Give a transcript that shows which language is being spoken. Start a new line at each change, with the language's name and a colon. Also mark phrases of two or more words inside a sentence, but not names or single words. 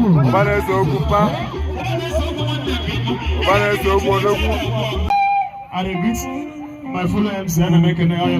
Igbo: Ọba na-ese okwu mpa. Ọba na-ese okwu odogwu.
Nigerian Pidgin: I dey greet my fellow M C and I make an